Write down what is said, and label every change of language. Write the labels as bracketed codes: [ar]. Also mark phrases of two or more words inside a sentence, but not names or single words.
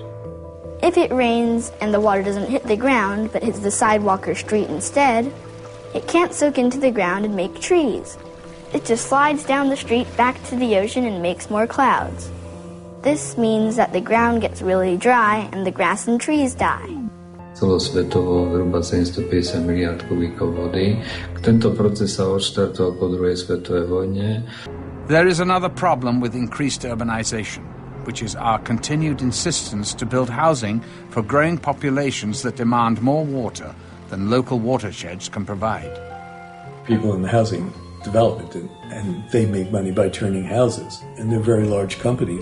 [en] If it rains and the water doesn't hit the ground but hits the sidewalk or street instead, it can't soak into the ground and make trees. It just slides down the street back to the ocean and makes more clouds. This means that the ground gets really dry and the grass and trees die. [sk] Celosvetovo zhruba 750 miliard kubíkov vody. Tento proces sa odštartoval po druhej svetovej vojne. [en] There is another problem with increased urbanization, which is our continued insistence to build housing for growing populations that demand more water than local watersheds can provide. People in the housing development, and they make money by turning houses, and they're very large companies.